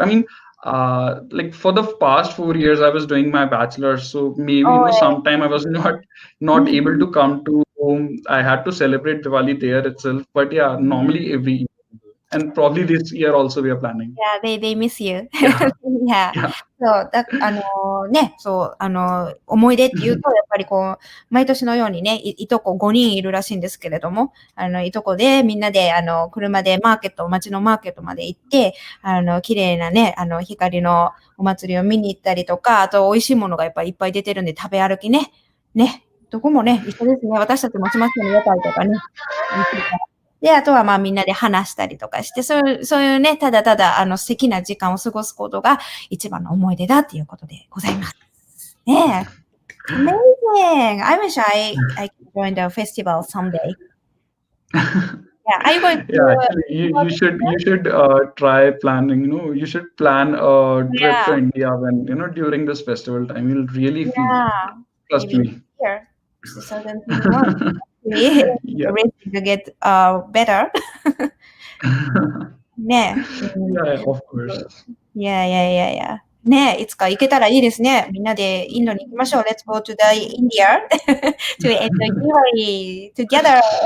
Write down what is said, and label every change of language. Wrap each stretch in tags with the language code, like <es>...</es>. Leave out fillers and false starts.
<en>I mean, like for the past 4 years I was doing my bachelor's, so maybe Oh, sometime I was not able to come to home. I had to celebrate Diwali there itself, but yeah, normally every year. And probably this year also we are planning. Yeah, they miss you. Yeah. Yeah. Yeah.</en> <ja>そう、思い出っていうと、やっぱり毎年のようにね、いとこ5人いるらしいんですけれども、いとこでみんなで、車で街のマーケットまで行って、綺麗なね、光のお祭りを見に行ったりとか、あと美味しいものがやっぱりいっぱい出てるんで食べ歩きね。ね。どこもね、一緒ですね。私たちもしますよね、屋台とかね。で、あとはまあみんなで話したりとかして、そういうね、ただただ素敵な時間を過ごすことが一番の思い出だっていうことでございます。</ja> <en>ねえ。Amazing! I wish I could join the festival someday. Yeah, are you going to Yeah, actually, you should try planning. You should plan a trip to Yeah, India when during this festival time. You'll really feel. yeah. Trust Maybe me. here, 2021. Really, Yeah. everything to get better. ねえ。 Yeah, of course.</en> <ja>いやいやいやいや。ねえ、いつか行けたらいいですね。みんなでインドに行きましょう。</ja> <en>Let's go to the India to enjoy Diwali together.</en>